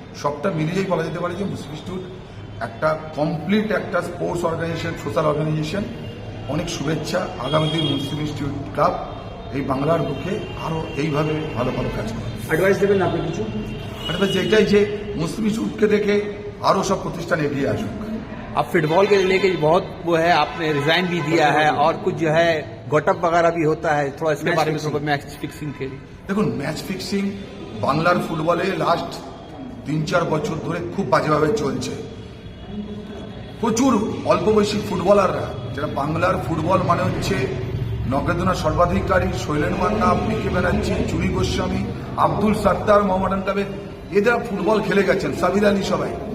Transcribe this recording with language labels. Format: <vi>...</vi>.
<bn>সবটা মিলিয়েই বলা যেতে পারে যে মুসলিম ইনস্টিটিউট একটা কমপ্লিট একটা স্পোর্টস অর্গানাইজেশন, সোশ্যাল অর্গানাইজেশন। অনেক শুভেচ্ছা, আগামী দিন মুসলিম ইনস্টিটিউট ক্লাব এই বাংলার বুকে আরও এইভাবে ভালো ভালো কাজ করে। অ্যাডভাইস দেবেন আপনি কিছু? অ্যাডভাইস এটাই যে মুসলিম ইনস্টিটিউটকে দেখে আরও সব প্রতিষ্ঠান এগিয়ে আসুক।</bn> <hi>अब फुटबॉल के लेके बहुत वो है, आपने रिजाइन भी दिया है और कुछ जो है गॉटअप वगैरह भी होता है, थोड़ा इसके बारे में थोड़ा मैच फिक्सिंग के लिए।</hi> <bn>দেখুন, ম্যাচ ফিক্সিং বাংলার ফুটবলে লাস্ট 3-4 বছর ধরে খুব বাজেভাবে চলছে। প্রচুর অল্প বয়সী ফুটবলাররা, যারা বাংলার ফুটবল মানে হচ্ছে নগেন্দ্রনাথ সর্বাধিকারী, শৈলেন মান্না, পিকে ব্যানার্জি, জুলি গোস্বামী, আব্দুল সাত্তার, মোহাম্মদ আন্তাবেদ, এরা ফুটবল খেলে গেছেন, সাবির আলী, সবাই।</bn>